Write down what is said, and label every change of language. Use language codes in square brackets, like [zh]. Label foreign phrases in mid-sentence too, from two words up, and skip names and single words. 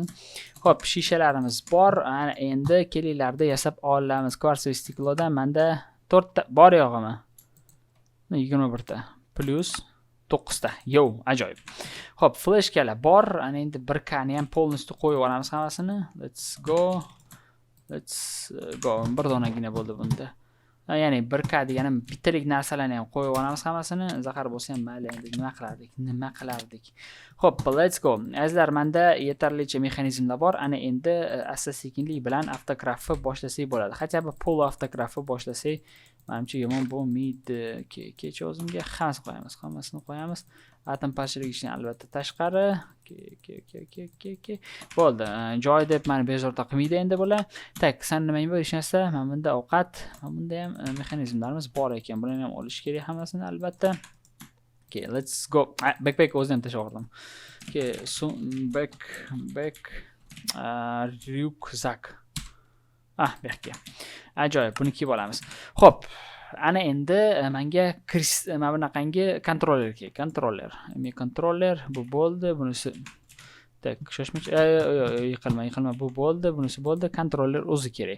[uz] Xo'p, shishalarimiz bor. Ana endi kelinglarda yasab olamiz. Kvartsoy stiklodan menda 4 ta bor yo'g'imi? 21 ta plus 9 ta. Ajoyib. Xo'p, flashkalar bor. Ana endi 1K ni ham polностью qo'yib olamiz hammasini. [en] Let's go. [uz] Bir donagina bo'ldi bunda. Ya'ni 1K deganim bittalik narsalarni ham qo'yib olamiz hammasini. Zahar bo'lsa ham mayli, endi nima qilardik. Xo'p, [en] let's go. [uz] Azizlar, menda yetarlicha mexanizmlar bor. Ana endi asta-sekinlik bilan avtografni boshlasak bo'ladi. Hatto pol avtografni boshlasak, menimcha yomon bo'lmaydi. Kecha o'zimga hammasini qo'yamiz. Atom parchalagichni albatta tashqari. Bo'ldi. Joy deb meni bezovta qilmaydi endi bular. Tak, san nima bor hech narsa? Mana bunda ovqat, mana bunda ham mexanizmlarimiz bor ekan. Bularni ham olish kerak hammasini albatta. [en] Okay, let's go. [uz] Backpack o'zim ham tashladim. [en] Okay, so back ryukzak. [uz] Bu yoqqa. Ajoyib, buni kiyib olamiz. Xo'p, ana endi menga mana bunaqangi kontroller kerak. Kontroller bu bo'ldi, bunisi tak, shoshmach. Yiqilma. Bu bo'ldi, bunisi bo'ldi. Kontroller o'zi kerak.